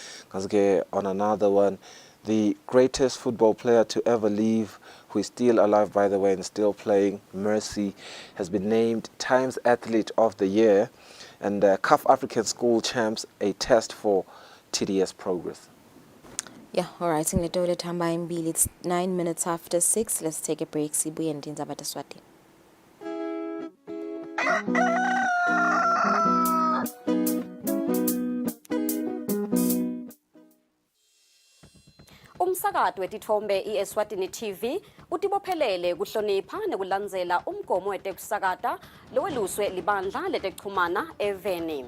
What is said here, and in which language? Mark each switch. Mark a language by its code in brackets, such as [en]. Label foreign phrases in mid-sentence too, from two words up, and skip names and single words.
[en] On another one, the greatest football player to ever live, who is still alive by the way and still playing, Mercy, has been named Times Athlete of the Year. And CAF African School Champs, a test for TDS progress. Yeah, all right. It's 9 minutes after 6. Let's take a break. [ss] Sibuye and Dinzaba Swati. Umsakato wetithombe iEswatini TV utibophelele kuhlonipha nekulandzela umgomo wetekusakata loweluswe libandla letekuchumana eveni.